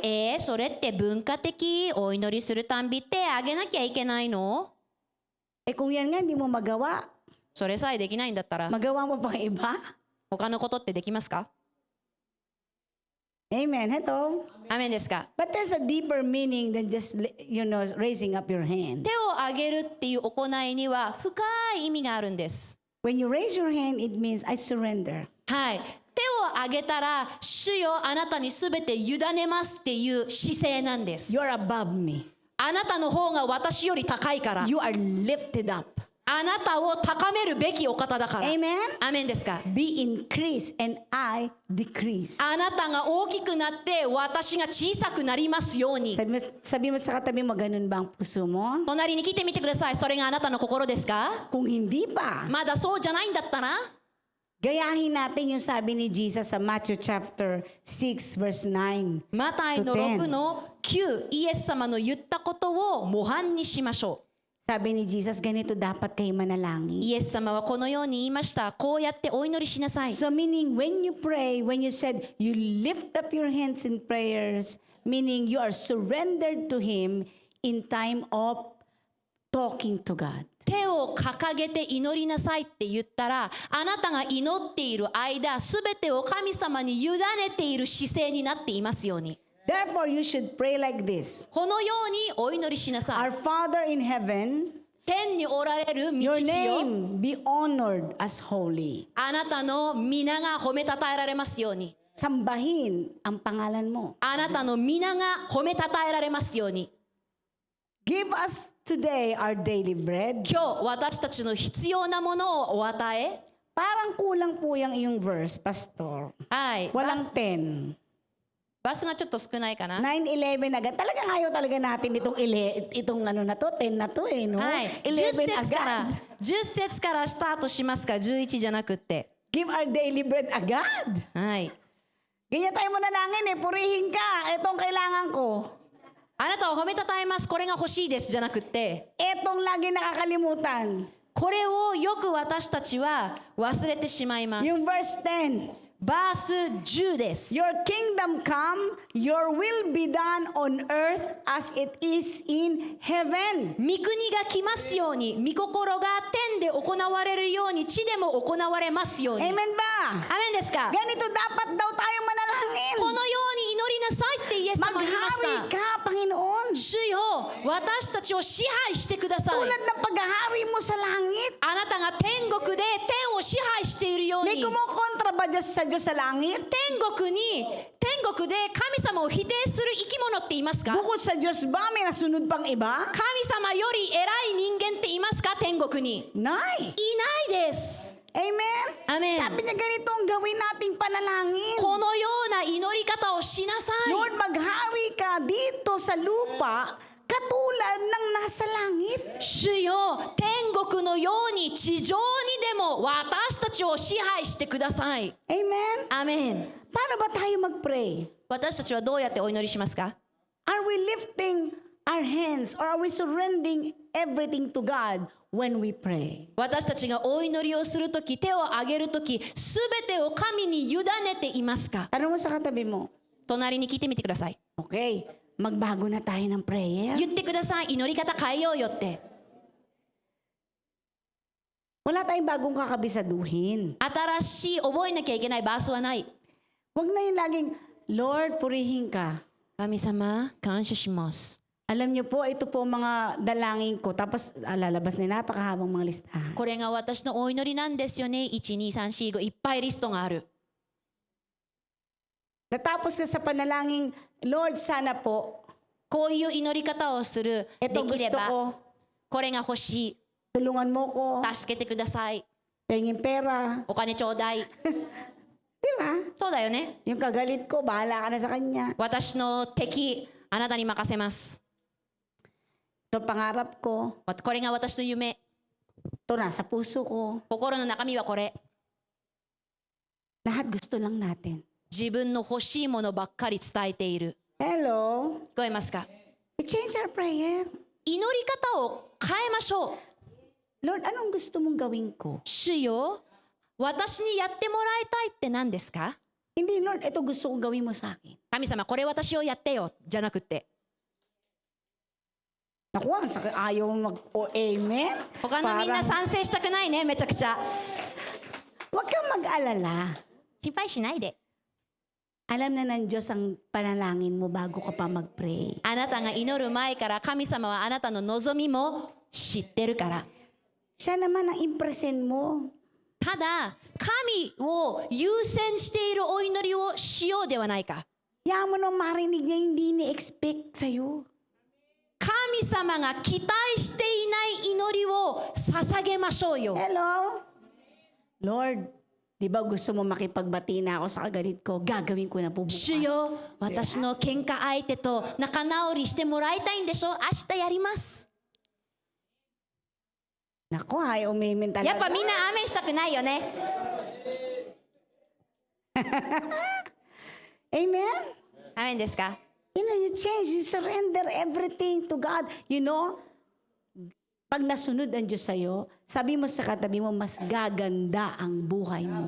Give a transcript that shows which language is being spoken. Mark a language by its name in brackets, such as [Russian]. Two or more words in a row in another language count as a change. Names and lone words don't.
[Japanese] それって文化的？お祈りするたんび手あげなきゃいけないの？ [Filipino] Eh kung yan nga, hindi mo magawa, [Japanese] それさえできないんだったら [Filipino] magawa mo pang iba? [Japanese] 他のことってできますか？ [English] Amen. Hello? [Japanese] アメンですか？ [English] But there's a deeper meaning than just, raising up your hand. [Japanese] 手を挙げるっていう行いには深い意味があるんです。 [English] When you raise your hand, it means I surrender. [Japanese] はい。手を挙げたら主よあなたにすべて委ねますっていう姿勢なんです。 [English] You're above me. [Japanese] あなたの方が私より高いから。 [English] You are lifted up. [Japanese] あなたを高めるべきお方だから。 [English] Amen? [Japanese] アメンですか？ [English] Be increased and I decrease. [Japanese] あなたが大きくなって私が小さくなりますように。 [Filipino] Sabi mo sa katabi mo, ganun ba ang puso mo? [Japanese] 隣に来てみてください。それがあなたの心ですか？ [Filipino] Kung hindi pa, [Japanese] まだそうじゃないんだったら [Filipino] gayahin natin yung sabi ni Jesus sa Matthew chapter 6 verse 9. [Japanese] マタイの6の9、イエス様の言ったことを模範にしましょう。 [Filipino] Sabi ni Jesus, ganito dapat kayo manalangin. [Japanese] イエス様はこのように言いました。こうやってお祈りしなさい。 [English] So meaning when you pray, when you said you lift up your hands in prayers, meaning you are surrendered to Him in time of talking to God. [Japanese] 手を掲げて祈りなさいって言ったら、あなたが祈っている間、すべてを神様に委ねている姿勢になっていますように。 [English] Therefore, you should pray like this. [Japanese] このようにお祈りしなさ [English] Our [Japanese] い。 [English] Father in heaven, [Japanese] 天におられる道 [English] your [Japanese] 地よ。 [English] name be honored as holy. [Japanese] あなたの皆が褒めたたえられますように。 [Filipino] Sambahin ang pangalan mo. [Japanese] あなたの皆が褒めたたえられますように。 [English] Give us today our daily bread. [Japanese] 今日私たちの必要なものをお与え。 [Filipino] Parang kulang po yung iyong verse, Pastor. [Japanese] はい。 [Filipino] Walang 10. [Japanese] バスがちょっと少ないかな。 [Filipino] 9-11 agad. Talagang ayaw talaga natin itong ano na to, 10 na to eh, no? [Japanese] はい。10 11 節から [Filipino] agad. [Japanese] 10節からスタートしますか。11じゃなくって。 [English] Give our daily bread agad. [Japanese] はい。 [Filipino] Ganyan tayo manalangin eh. Purihin ka. Itong kailangan ko. [Japanese] あなたを褒めたたえます。これが欲しいですじゃなくって。 [Filipino] Itong lagi nakakalimutan. [Japanese] これをよく私たちは忘れてしまいます。 [Filipino] Yung verse 10. [Japanese] バース10です。 [English] Your kingdom come, your will be done on earth as it is in heaven. [Japanese] 御国が来ますように、御心が天で行われるように地でも行われますように。 [Filipino] Amen ba? [Japanese] アメンですか？ [Filipino] Ganito dapat daw tayo [Japanese] こ [Filipino] manalangin. [Japanese] のように祈りなさいってイエス様は言いまし [Filipino] Maghari [Japanese] た。 [Filipino] ka, Panginoon. [Japanese] 主よ、私たちを支配してください。 [Filipino] Tulad ng paghahari mo sa langit. [Japanese] あなたが天国で天を支配しているよう [Filipino] May [Japanese] に、 [Filipino] kumukontra ba Diyos sa langit? [Japanese] 天国で神様を否定する生き物っていますか？ [Filipino] Bukod sa Diyos ba, may nasunod pang iba? [Japanese] 神様より偉い人間っていますか？天国に。 Nay. いないです。 [English] Amen? Amen. [Filipino] Sabi niya ganito ang gawin nating panalangin. [Japanese] このような祈り方をしなさい。 [Filipino] Lord, maghari ka dito sa lupa katulad ng nasa langit. [Japanese] 主よ、天国のように地上にでも私たちを支配してください。 [English] Amen? [Japanese] アメン。 [Filipino] Paano ba tayo mag-pray? [Japanese] 私たちはどうやってお祈りしますか？ [English] Are we lifting our hands or are we surrendering everything to God when we pray? [Japanese] 私たちがお祈りをするとき、手を挙げるとき、すべてを神に委ねていますか？ [Filipino] Tanong mo sa katabi mo, [Japanese] 隣に聞いてみてください。 [Filipino] okay, magbago na tayo ng prayer. [Japanese] 言ってください。祈り方変えようよって。 [Filipino] Wala tayong bagong kakabisaduhin. [Japanese] 新しい覚えなきゃいけないバースはない。 [Filipino] Huwag na yung laging, Lord, purihin ka. [Japanese] 神様、感謝します。 [Filipino] Alam niyo po, ito po mga dalangin ko. Tapos lalabas na napakahabang mga listahan. [Japanese] これが私のお祈りなんですよね。1、2、3、4、5、いっぱいリストがある。 [Filipino] Natapos ka sa panalangin, Lord, sana po, [Japanese] こういう祈り方をする。で [Filipino] ito [Japanese] きれ [Filipino] gusto [Japanese] ば、 [Filipino] ko, [Japanese] これが欲しい。 [Filipino] tulungan mo ko, [Japanese] 助けてください。 [Filipino] pengin pera. [Japanese] お金ちょうだい。 [Filipino] Di ba? [Japanese] そうだよね。 [Filipino] Yung kagalit ko, bahala ka na sa kanya. [Japanese] 私の敵、あなたに任せます。 [Filipino] Ito pangarap ko, [Japanese] これが私の夢。 [Filipino] ito nasa puso ko. [Japanese] 心の中身はこれ。 [Filipino] Lahat gusto lang natin. [Japanese] 自分の欲しいものばっかり伝えている。 [English] Hello? [Japanese] 聞こえますか？ [English] We change our prayer. [Japanese] 祈り方を変えましょう。 [Filipino] Lord, anong gusto mong gawin ko? [Japanese] 主よ、私にやってもらいたいって何ですか？ [Filipino] Hindi, Lord, ito gusto kong gawin mo sa akin. [Japanese] 神様、これ私をやってよ。じゃなくって。 [Filipino] Naku, ang sakit. Ayaw mag, [English] amen? [Japanese] 他のみんな [Filipino] Parang, [Japanese] 賛成したくないね、めちゃくちゃ。 [Filipino] Huwag kang mag-alala. [Japanese] 心配しないで。 [Filipino] Alam na ng Diyos ang panalangin mo bago ka pa mag-pray. [Japanese] あなたが祈る前から神様はあなたの望みも知ってるから。 [Filipino] Siya naman ang impresen mo. [Japanese] ただ、神を優先しているお祈りをしようではないか。 [Filipino] Kaya mo nang marinig niya yung hindi ni-expect sa'yo. [Japanese] 神様が期待していない祈りを捧げましょうよ。 [English] Hello? [Filipino] Lord, di ba gusto mo makipagbati na ako sa kagalit ko? Gagawin ko na po bukas. [Japanese] 主よ、私の喧嘩相手と仲直りしてもらいたいんでしょ？明日やります。 [Filipino] Naku, ayaw umimin [Japanese] やっ [Filipino] talaga. [Japanese] ぱみんなアーメンしたくないよね。 [English] Amen? [Japanese] アーメンですか？ [English] You know, you change, you surrender everything to God. You know, [Filipino] pag nasunod ang Diyos sa'yo, sabi mo sa katabi mo, mas gaganda ang buhay mo.